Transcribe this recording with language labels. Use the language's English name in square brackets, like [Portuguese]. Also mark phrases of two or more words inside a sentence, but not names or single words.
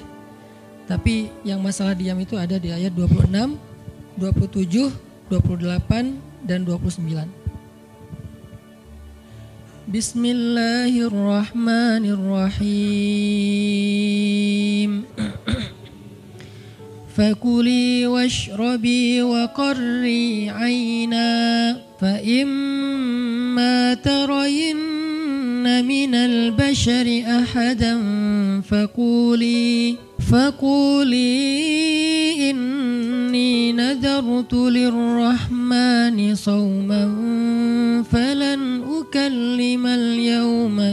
[Indonesian] Tapi yang masalah diam itu ada di ayat 26, 27, 28 dan 29. [Arabic] بسم الله الرحمن الرحيم. فكلي واشربي وقري عينا فإما ترين من البشر أحدا فقولي إني نذرت للرحمن صوما فلن أكلم اليوم